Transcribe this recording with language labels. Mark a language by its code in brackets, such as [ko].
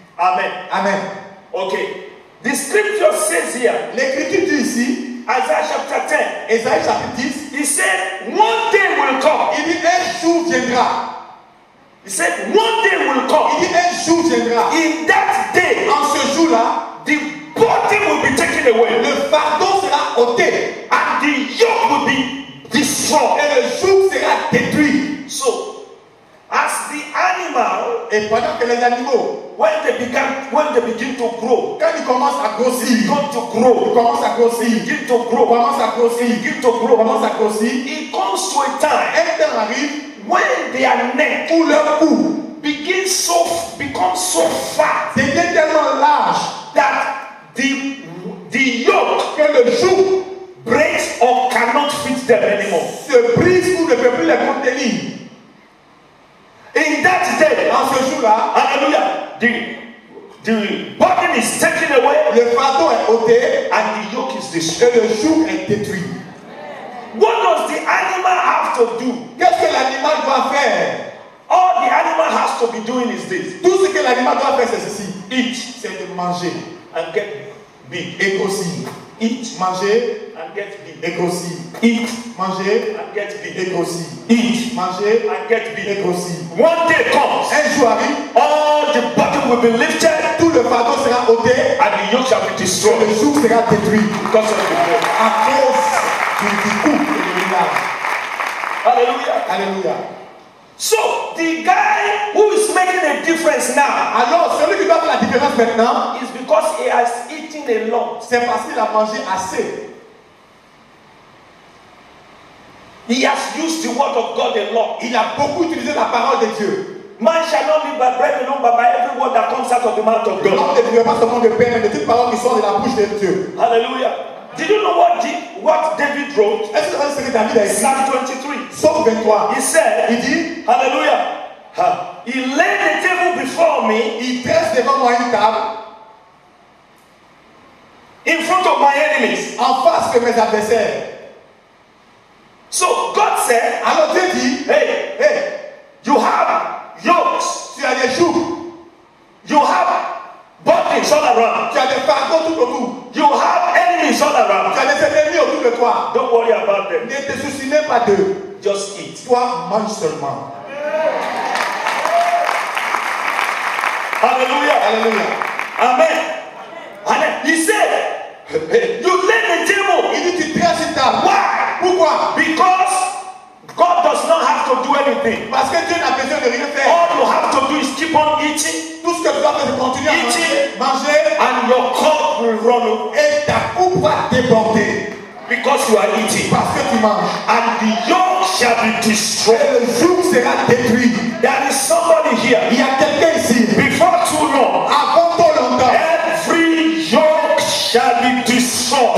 [en] Amen. [fr] Amen. [en] Okay. The scripture says here, [fr] L'écriture dit ici, [en] Isaiah chapter 10, [fr] Ésaïe chapitre 10, [en] he said, one day will come. [fr] il dit un jour viendra. [en] He said, one day will [fr] Il [en] come. [fr] dit un jour viendra. [en] In that day, [fr] En ce jour-là, [en] the body will be taken away [fr] le fardeau sera ôté [en] and the yoke will be destroyed. [fr] et le joug sera détruit. [en] So, as the animal, [fr] Et pendant que les animaux, [en] when they begin to grow, [fr] quand ils commencent à grossir, [en] begin to grow, [fr] ils commencent à grossir, [en] begin to grow, [fr] commencent à grossir, [en] begin to grow, [fr] commencent à grossir, [en] it comes to a time [fr] un temps arrive [en] when their neck [fr] où leur cou [en] becomes so fat [fr] devient tellement large [en] that the yoke [fr] que le joug [en] breaks or cannot fit them anymore. [fr] se brise ou ne peut plus les contenir. [en] In that day, [fr] En ce jour-là, [en] hallelujah, the burden is taken away [fr] le fardeau est ôté [en] and the yoke is [fr] et [en] destroyed. [fr] le joug est détruit. [en] What does the animal have to do? [fr] Qu'est-ce que l'animal doit faire? [en] All the animal has to be doing is this: [fr] Tout ce que l'animal doit faire, c'est ceci. [en] eat [fr] C'est de manger [en] and get big. [fr] et grossir. [en] Eat [fr] Manger [en] and get big. [fr] et grossir. [en] Eat [fr] Manger [en] and get [fr] et [en] big. [fr] grossir. [en] Eat [fr] Manger [en] and get [fr] et [en] big. [fr] grossir. [en] One day comes, [fr] Un jour arrive, [en] all the burden will be lifted [fr] tout le fardeau sera ôté [en] and the yoke shall be [fr] et [en] destroyed [fr] le joug sera détruit [en] because of the yoke. [fr] à cause du coup et du village. [en] Hallelujah. [fr] Alléluia. [en] So the guy who is making a difference now [fr] Alors, celui qui doit faire la différence maintenant, [en] is because he has eaten a lot. [fr] c'est parce qu'il a mangé assez. [en] He has used the word of God a lot. [fr] Il a beaucoup utilisé la parole de Dieu. [en] Man shall not live by bread alone, but by every word that comes out of the mouth of God. [fr] L'homme ne vivra pas seulement de pain, mais de toute parole qui sort de la bouche de Dieu. [en] Hallelujah. Did you know what David wrote? [fr] Est-ce que vous savez ce que David a écrit? [en] Psalm 23. [fr] Psaume 23. [en] He said, [fr] Il dit, [en] hallelujah. He laid the table before me [fr] il dresse devant moi une table [en] in front of my enemies. [fr] en face de mes adversaires. [en] So God said, [fr] Alors Dieu dit, [en] hey, [fr] hey, [en] you have yokes, [fr] tu as des jougs, [en] you have burdens all around, [fr] tu as des fardeaux tout autour, [en] you have enemies all around. [fr] tu as des ennemis autour de toi. [en] Don't worry about them. [fr] Ne te soucie même pas d'eux. [en] Just eat. [fr] Toi, mange seulement. [en] Hallelujah. [fr] Alléluia. [en] Amen. And he said, you lay the table. [fr] Il dit, tu dresses une table. [en] Why? [fr] Pourquoi? [en] Because God does not have to do anything. [fr] Parce que Dieu n'a besoin de rien faire. [en] All you have to do is keep on eating, [fr] Tout ce que tu dois faire, c'est continuer à manger, [en] and your cup will run over [fr] et ta coupe va déborder. [en] because you are eating. [fr] Parce que tu manges. [en] And the yoke shall be destroyed. [fr] Et le joug sera détruit. [en] There is somebody here. [fr] Il y a quelqu'un ici. [en] Before too long, [fr] Avant trop longtemps, [en] every yoke shall be destroyed.